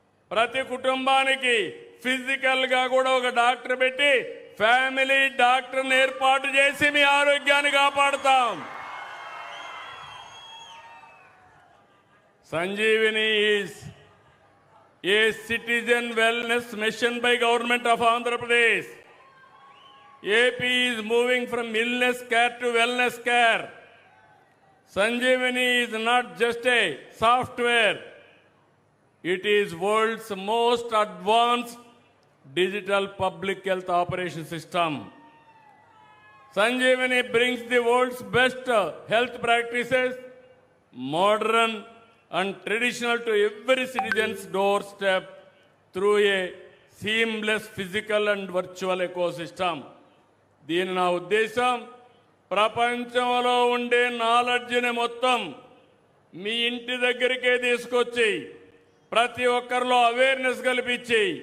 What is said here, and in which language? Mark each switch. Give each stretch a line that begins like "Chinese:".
Telugu: ప్రతి కుటుంబానికి ఫిజికల్గా కూడా ఒక డాక్టర్ పెట్టి ఫ్యామిలీ డాక్టర్ని ఏర్పాటు చేసి మీ ఆరోగ్యాన్ని కాపాడుతాం.
English: Sanjeevini is a citizen wellness machine by government of Andhra Pradesh. AP is moving from illness care to wellness care. Sanjeevani is not just a software. It is world's most advanced digital public health operation system. Sanjeevani brings the world's best health practices, modern and traditional, to every citizen's doorstep through a seamless physical and virtual ecosystem.
Telugu: దీని నా ఉద్దేశం, ప్రపంచంలో ఉండే నాలెడ్జ్ని మొత్తం మీ ఇంటి దగ్గరికే తీసుకొచ్చి ప్రతి ఒక్కరిలో అవేర్నెస్ కల్పించి